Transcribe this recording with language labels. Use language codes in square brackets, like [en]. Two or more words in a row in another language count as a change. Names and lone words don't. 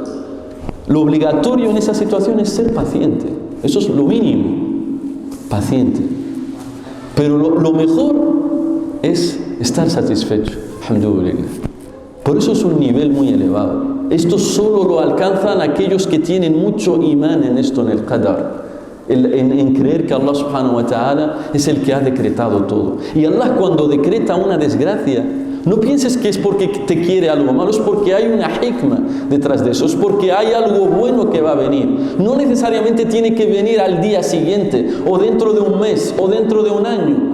[es] Lo obligatorio en esa situación es ser paciente, eso es lo mínimo, paciente. Pero lo mejor es estar satisfecho, alhamdulillah. Por eso es un nivel muy elevado. Esto solo lo alcanzan aquellos que tienen mucho imán en esto, en el qadar, en creer que [ar] الله سبحانه وتعالى [es] es el que ha decretado todo. Y Allah, cuando decreta una desgracia, no pienses que es porque te quiere algo malo, es porque hay una hikma detrás de eso, es porque hay algo bueno que va a venir. No necesariamente tiene que venir al día siguiente, o dentro de un mes, o dentro de un año.